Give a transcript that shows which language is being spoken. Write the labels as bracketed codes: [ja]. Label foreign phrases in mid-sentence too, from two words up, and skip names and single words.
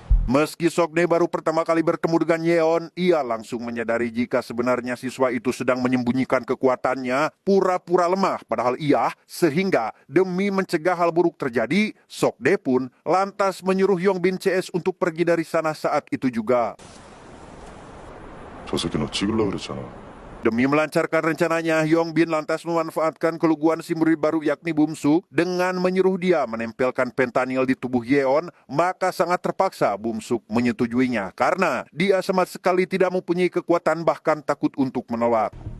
[id] Meski Sokde baru pertama kali bertemu dengan Yeon, ia langsung menyadari jika sebenarnya siswa itu sedang menyembunyikan kekuatannya, pura-pura lemah padahal ia, sehingga demi mencegah hal buruk terjadi, Sokde pun lantas menyuruh Yongbin CS untuk pergi dari sana saat itu juga. [ko] 저 새끼 너 찍으려고 그랬잖아. [id] Demi melancarkan rencananya, Yongbin lantas memanfaatkan keluguan si murid baru yakni Bumsuk dengan menyuruh dia menempelkan fentanyl di tubuh Yeon, maka sangat terpaksa Bumsuk menyetujuinya karena dia sama sekali tidak mempunyai kekuatan bahkan takut untuk menolak.